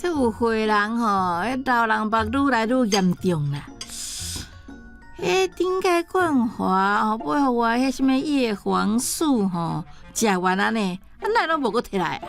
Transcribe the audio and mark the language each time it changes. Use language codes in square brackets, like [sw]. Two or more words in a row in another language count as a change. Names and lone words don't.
[nan] 有岁人吼，迄老人目愈来愈严重啦。迄顶界冠华吼，配互我迄什么叶黄素吼，食完啊呢，啊哪拢无搁摕来啊？